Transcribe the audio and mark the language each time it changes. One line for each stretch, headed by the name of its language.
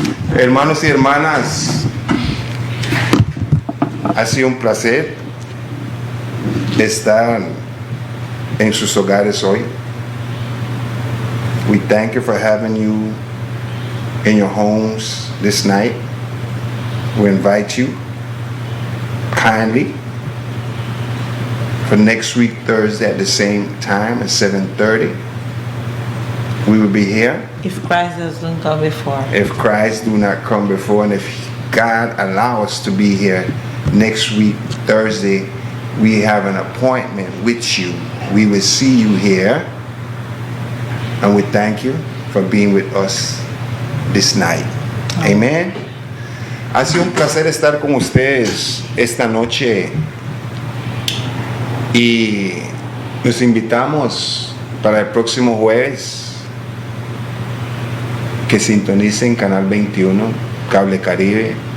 Spanish: Hermanos y hermanas, ha sido un placer estar en sus hogares hoy.
English: We thank you for having you in your homes this night. We invite you kindly for next week, Thursday at the same time at 7:30. We will be here. If Christ doesn't come before. If Christ do not come before, and if God allow us to be here next week, Thursday, we have an appointment with you. We will see you here. And we thank you for being with us this night. Amen.
Spanish: Ha sido un placer estar con ustedes esta noche. Y los invitamos para el próximo jueves que sintonicen Canal 21, Cable Caribe.